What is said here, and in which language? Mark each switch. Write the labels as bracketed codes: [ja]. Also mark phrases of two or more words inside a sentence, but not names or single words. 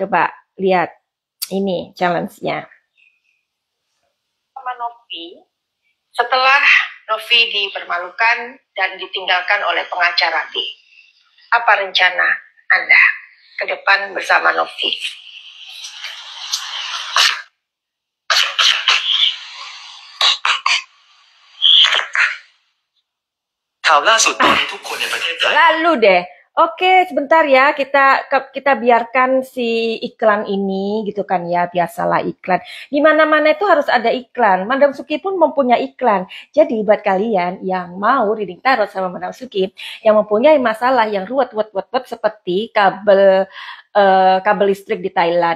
[id] Coba lihat. Ini challenge-nya. Sama Novi, setelah Novi dipermalukan dan ditinggalkan oleh pengacara B, apa rencana Anda ke depan bersama Novi? [th] ข่าวล่าสุดตอนนี้ทุกคนในประเทศไทย [id] Lalu deh. Oke, sebentar ya, kita biarkan si iklan ini gitu kan ya, biasalah iklan. Di mana-mana itu harus ada iklan. Madam Suki pun mempunyai iklan. Jadi buat kalian yang mau [en] reading tarot [id] sama Madam Suki, yang mempunyai masalah yang ruwet seperti kabel listrik di Thailand.